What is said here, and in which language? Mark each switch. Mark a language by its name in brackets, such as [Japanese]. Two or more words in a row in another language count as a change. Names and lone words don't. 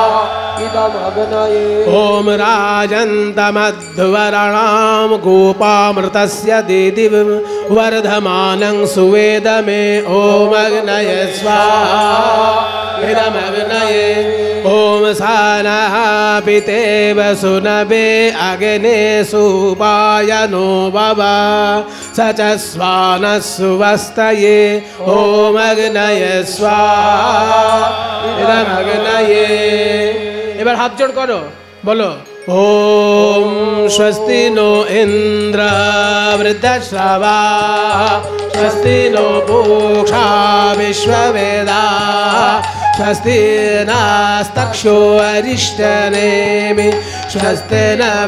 [Sanskrit] ओम राजन्तमध्वराणां गोपामृतस्य दिदिव वर्धमानं सुवेदमे ओम अग्नये स्वाहा इदमग्नये ओम सानः पितेव सुनवे अग्ने सुपायनो भव स च स्वानः सुवस्तये ओम अग्नये स्वाहा इदमग्नये। [Bangla] এবার হাত জোড় করো, বলো [Sanskrit] ওম স্বস্তি নো ইন্দ্র বৃদ্ধশ্রবা স্বস্তি নো পূষা বিশ্ববেদা স্বস্তি নাস্তক্ষো অরিষ্টনেমি স্বস্তি ন